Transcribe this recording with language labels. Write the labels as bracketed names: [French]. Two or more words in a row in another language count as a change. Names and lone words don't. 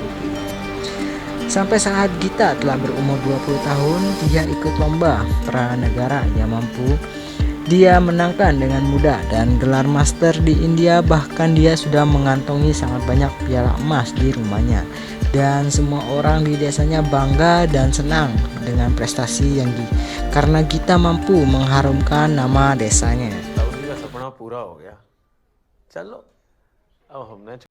[Indonesian] Sampai saat Gita telah berumur 20 tahun, dia ikut lomba pranegara yang mampu dia menangkan dengan mudah dan gelar master di India. Bahkan dia sudah mengantongi sangat banyak piala emas di rumahnya. Dan semua orang di desanya bangga dan senang dengan prestasi karena Gita mampu mengharumkan nama desanya. [Hindi] ताऊ जी का सपना पूरा हो गया. चलो अब हमने